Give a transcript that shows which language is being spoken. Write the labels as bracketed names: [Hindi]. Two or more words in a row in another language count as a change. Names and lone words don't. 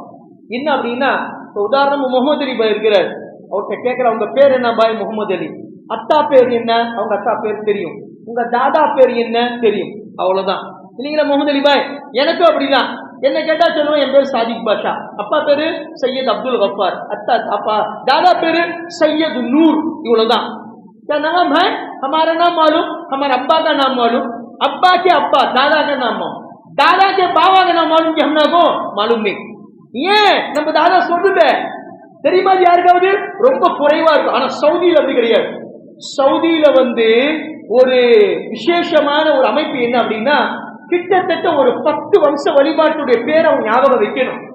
[Tamil] என்ன அப்படின்னா, உதாரணம் முகமது அலி பாய் இருக்கிறார், அவர்கிட்ட கேட்கிற உங்க பேர் என்ன பாய்? முகமது அலி. அத்தா பேர் என்ன? அவங்க அத்தா பேர் தெரியும். உங்க தாதா பேர் என்ன? தெரியும். அவ்வளவுதான், இல்லைங்களா முகமது அலி பாய்? எனக்கும் அப்படிதான். என்ன கேட்டா சொல்லுவோம், என் பேர் சாதிக் பாஷா, அப்பா பேரு சையத் அப்துல் கஃபார், அத்தா அப்பா दादा பேரு सैयद नूर, इவ்வளவுதான். [Hindi] क्या नाम है? हमारा नाम मालूम, हमारे अब्बा का नाम मालूम, अब्बा के अब्बा दादा का नाम मालूम, दादा के बाबा का नाम मालूम कि हमने को मालूम नहीं. [Tamil] ஏன் நம்ம தாதா சொல்லுங்க தெரியுமா? யாருக்காவது ரொம்ப குறைவா இருக்கும். ஆனா சவுதியில அப்படி கிடையாது. சவுதியில ஒரு விசேஷமான ஒரு அமைப்பு என்ன அப்படின்னா, கிட்டத்தட்ட ஒரு 10 வம்ச வழிபாட்டுடைய பேரை அவங்க ஞாபகம் வைக்கணும்.